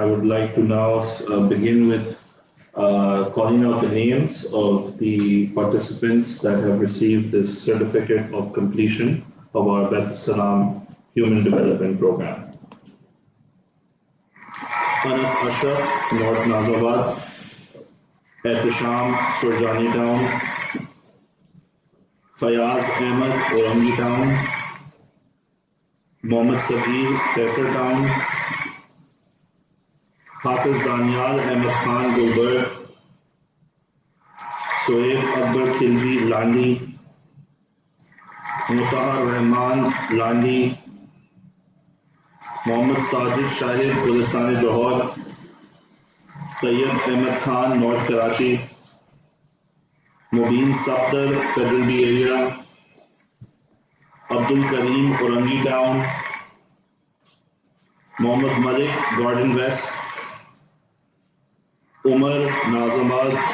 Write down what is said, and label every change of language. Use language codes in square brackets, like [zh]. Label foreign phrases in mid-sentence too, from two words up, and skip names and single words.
[en] would like to now begin with calling out the names of the participants that have received this certificate of completion of our Bet Salam Human Development Program. Anas Ashraf, North Nazabad. Ehtisham, Surjani Town. Fayaz Ahmed, Orangi Town. Mohammad Sabir, Tesser Town. Hafiz Danial Ahmed Khan, Gulberg. Sohaib Akbar Khilji, Landi. مطہر رحمان لانڈی، محمد ساجد شاہد گلستان جوہر، طیب احمد خان نارتھ کراچی، مبین صفدر فیڈرل بی ایریا، عبد الکریم اورنگی ٹاؤن، محمد ملک گارڈن ویسٹ، عمر ناظم آباد،